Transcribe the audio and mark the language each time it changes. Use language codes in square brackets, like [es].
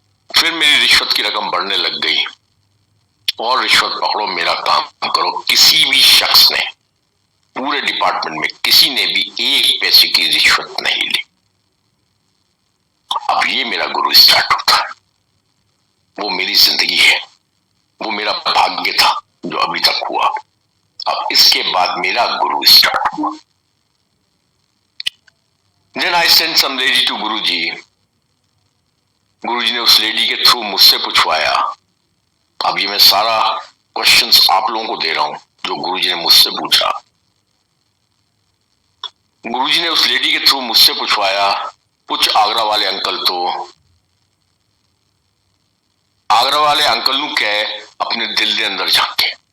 [hi] फिर मेरी रिश्वत की रकम बढ़ने लग गई, और रिश्वत पकड़ो मेरा काम करो, किसी भी शख्स ने पूरे डिपार्टमेंट में किसी ने भी एक पैसे की रिश्वत नहीं ली। अब ये मेरा गुरु स्टार्ट होता है, वो मेरी जिंदगी है, वो मेरा भाग्य था जो अभी तक हुआ। अब इसके बाद मेरा गुरु स्टार्ट हुआ। [en] Then I sent some lady to guruji. [hi] गुरुजी ने उस लेडी के थ्रू मुझसे पूछवाया। अब ये मैं सारा क्वेश्चंस आप लोगों को दे रहा हूं जो गुरुजी ने मुझसे पूछा। गुरुजी ने उस लेडी के थ्रू मुझसे पूछवाया, कुछ आगरा वाले अंकल तो आगरा वाले अंकल नु कहे अपने दिल के अंदर झांके।